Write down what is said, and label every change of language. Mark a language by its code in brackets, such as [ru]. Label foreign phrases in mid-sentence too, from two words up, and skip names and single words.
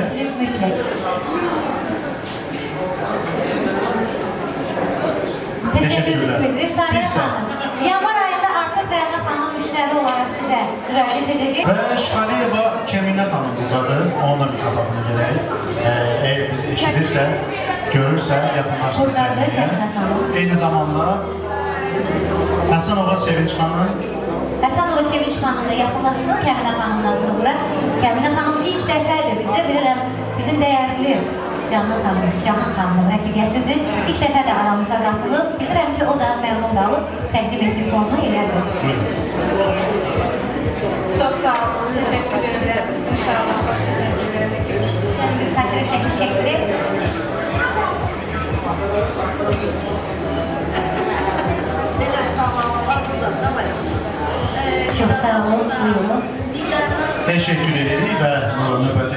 [tr] Teşekkür mütlak. Teşekkür ederiz. Saniye Hanım. Yanvar ayında artık Rəna Hanım müşteri olarak size müracaat edecek. Ve Şaliyeva Kemine Hanım buradadır. Ona da mükafatını gerek. Eğer bizi eşidirse, görürse yakınlaşsın Buradadır sevgiye. Kemine Hanım. [az] Eyni zamanda Həsənova Sevinç Hanım. Həsənova Sevinç Hanım da yaxınlaşsın Kəminə Hanımdan sonra. Kəminə Hanım ilk dəfədir bizə, bilirəm, bizim dəyərli Canan Hanımın rəfiqəsidir. İlk dəfə də aramıza qatılıb. Bilirəm ki, o da məmnun qalıb, təqdim etdik onu elədir. [tr] Çok sağ olun, teşekkür ederim. İnşallah başka [az] Yəni bir xatirə şəkil çəkdirib. Çox sağ olun, buyurun. [tr] Teşekkür ederiz [az] ve növbəti.